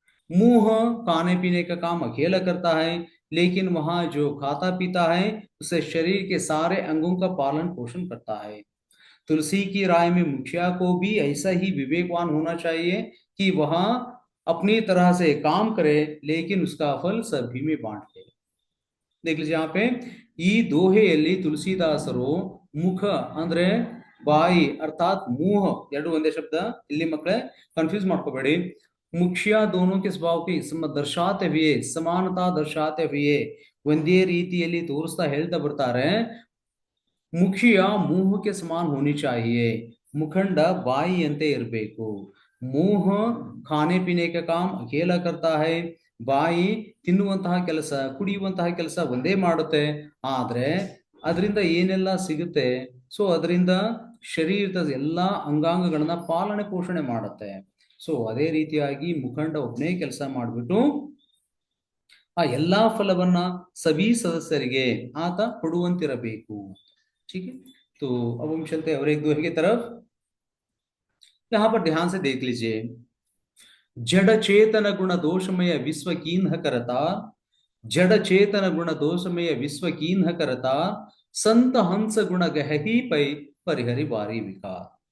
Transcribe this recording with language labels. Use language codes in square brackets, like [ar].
[hi] मुंह खाने पीने का काम अकेला करता है, लेकिन वहां जो खाता पीता है उसे शरीर के सारे अंगों का पालन पोषण करता है। तुलसी की राय में मुखिया को भी ऐसा ही विवेकवान होना चाहिए कि वह अपनी तरह से काम करे, लेकिन उसका फल सभी में बांट दे। देख लीजिए यहाँ पे, [kn] ಈ ದೋಹೆಯಲ್ಲಿ ತುಳಸಿದಾಸರು ಮುಖ ಅಂದ್ರೆ ಬಾಯಿ ಅರ್ಥಾತ್ ಮೂಹ ಎರಡು ಒಂದೇ ಶಬ್ದ, ಇಲ್ಲಿ ಮಕ್ಕಳೇ कंफ्यूज ಮಾಡ್ಕೋಬೇಡಿ। [hi] ಮುಖ್ಯ दोनों के स्वभाव की दर्शाते हुए, समानता दर्शाते हुए [kn] ಒಂದೇ ರೀತಿಯಲ್ಲಿ ತೋರಿಸ್ತಾ ಹೇಳ್ತಾ ಬರ್ತಾರೆ। ಮುಖಿಯ ಮೂಹಕ್ಕೆ ಸಮಾನ [hi] होनी चाहिए, [kn] मुखंड ಬಾಯಿಯಂತೆ ಇರಬೇಕು। ಮೂಹ [hi] खाने पीने का काम अकेला करता है, [kn] ಬಾಯಿ ತಿನ್ನುವಂತಹ ಕೆಲಸ ಕುಡಿಯುವಂತಹ ಕೆಲಸ ಒಂದೇ ಮಾಡುತ್ತೆ, ಆದ್ರೆ ಅದರಿಂದ ಏನೆಲ್ಲ ಸಿಗುತ್ತೆ, ಸೊ ಅದರಿಂದ ಶರೀರದ ಎಲ್ಲಾ ಅಂಗಾಂಗಗಳನ್ನ ಪಾಲನೆ ಪೋಷಣೆ ಮಾಡುತ್ತೆ। ಸೊ ಅದೇ ರೀತಿಯಾಗಿ ಮುಖಂಡ ಒಬ್ಬನೇ ಕೆಲಸ ಮಾಡಿಬಿಟ್ಟು ಆ ಎಲ್ಲಾ ಫಲವನ್ನ ಸಭಿ ಸದಸ್ಯರಿಗೆ ಆತ ಕೊಡುವಂತಿರಬೇಕು। [hi] ठीक है, तो अब हम चलते हैं और एक दोहे की तरफ। यहाँ पर ध्यान से देख लीजिए, जड़ चेतन गुण दोषमय विश्व कीन्ह करता, जड़ चेतन गुण दोषमय विश्व कीन्ह करता, संत हंस गुण गहही पै परिहरि वारी विकार।